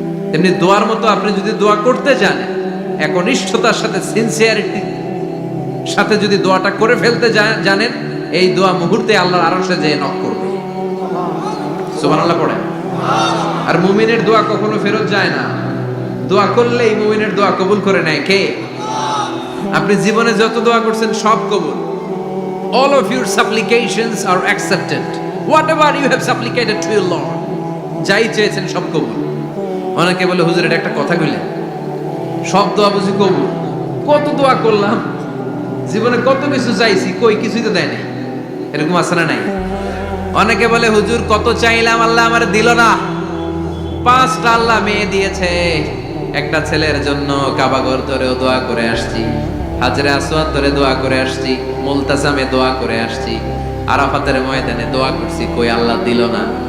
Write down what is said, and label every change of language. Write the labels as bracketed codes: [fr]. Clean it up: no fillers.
[bn] তেমনি দোয়ার মতো আপনি যদি দোয়া করতে জানেন, একনিষ্ঠতার সাথে সিনসিয়ারিটি সাথে যদি দোয়াটা করে ফেলতে জানেন, এই দোয়া মুহূর্তে আল্লাহর আরশে যেয়ে নক করবে। সুবহানাল্লাহ পড়ে। আর মুমিনের দোয়া কখনো ফেরত যায় না, দোয়া করলেই মুমিনের দোয়া কবুল করে নেয় কে? আপনি জীবনে যত দোয়া করছেন সব কবুল। [en] All of your supplications are accepted. Whatever you have supplicated to your Lord, [bn] যাই চেয়েছেন সব কবুল। অনেকে বলে হুজুর এটা একটা কথা কইলেন, সব দোয়া বুঝি কবুল? কত দোয়া করলাম, জীবনে কত কিছু চাইছি, কই কিছুই তো দেয় নাই, এরকম আছে না নাই? অনেকে বলে হুজুর কত চাইলাম আল্লাহ আমার দিল না। 5টা আল্লাহ মেয়ে দিয়েছে, একটা ছেলের জন্য কাবাঘর ধরেও দোয়া করে আসছি, হাজরে আসওয়াদ ধরে দোয়া করে আসছি, মুলতাসামে দোয়া করে আসছি, আরাফাতের ময়দানে দোয়া করছি, কই আল্লাহ দিল না।